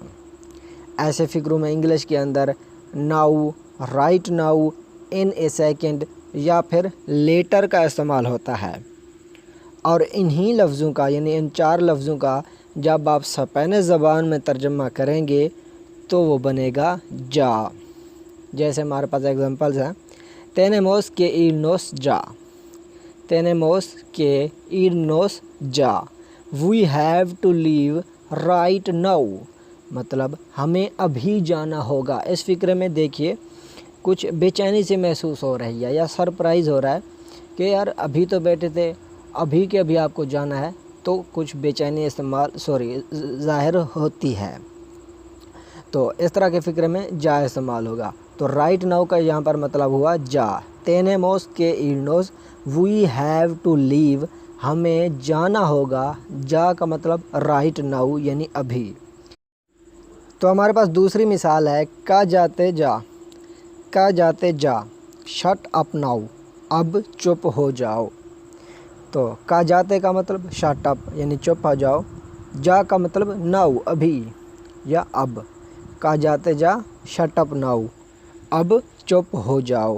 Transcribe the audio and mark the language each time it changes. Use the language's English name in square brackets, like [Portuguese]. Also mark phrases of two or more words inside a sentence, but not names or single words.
[Urdu] ایسے فکروں میں انگلش کے اندر [English] now, right now, in a second [Urdu] یا پھر لیٹر کا استعمال ہوتا ہے، اور انہی لفظوں کا یعنی ان 4 لفظوں کا جب آپ اسپینش زبان میں ترجمہ کریں گے تو وہ بنے گا جا۔ جیسے ہمارے پاس ایگزامپلز ہیں، [Spanish] tenemos que irnos ya، tenemos que irnos ya، [English] we have to leave right now، [Urdu] مطلب ہمیں ابھی جانا ہوگا۔ اس فکرے میں دیکھیے کچھ بے چینی سے محسوس ہو رہی ہے یا سرپرائز ہو رہا ہے کہ یار ابھی تو بیٹھے تھے، ابھی کے ابھی آپ کو جانا ہے، تو کچھ بے چینی ظاہر ہوتی ہے۔ تو اس طرح کے فکرے میں جا استعمال ہوگا۔ تو [English] right now [Urdu] کا یہاں پر مطلب ہوا جا، [Spanish] tenemos que irnos، [English] we have to leave، [Urdu] ہمیں جانا ہوگا، جا کا مطلب [English] right now [Urdu] یعنی ابھی۔ تو ہمارے پاس دوسری مثال ہے [Spanish] cállate ya, cállate ya, [English] shut up now, [Urdu] اب چپ ہو جاؤ۔ تو [Spanish] cállate [Urdu] کا مطلب [English] shut up [Urdu] یعنی چپ ہو جاؤ، جا کا مطلب ناؤ ابھی یا اب، [Spanish] cállate ya [English] shut up now, [Urdu] اب چپ ہو جاؤ۔